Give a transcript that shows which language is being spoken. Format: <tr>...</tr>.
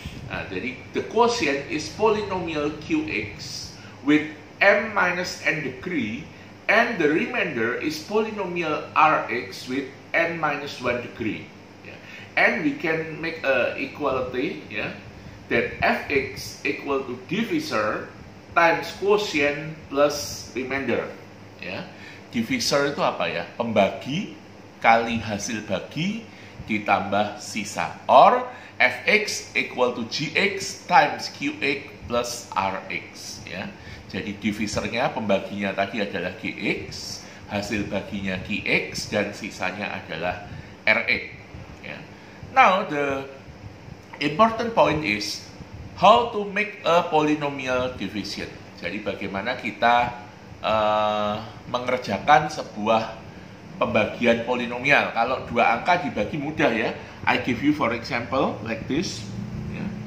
<en>Nah, jadi the quotient is polynomial qx with m minus n degree, and the remainder is polynomial rx with n minus 1 degree. Yeah. And we can make a equality, ya, that fx equal to divisor times quotient plus remainder.</en> <id>Ya, divisor itu apa, ya? Pembagi kali hasil bagi ditambah sisa.</id> <en>Or fx equal to gx times qx plus rx.</en> <id>Ya, jadi divisornya, pembaginya tadi adalah gx, hasil baginya qx, dan sisanya adalah rx. Ya.</id> <en>Now the important point is how to make a polynomial division.</en> <id>Jadi bagaimana kita mengerjakan sebuah pembagian polinomial. Kalau dua angka dibagi mudah, ya.</id> <en>I give you for example like this. Yeah.</en>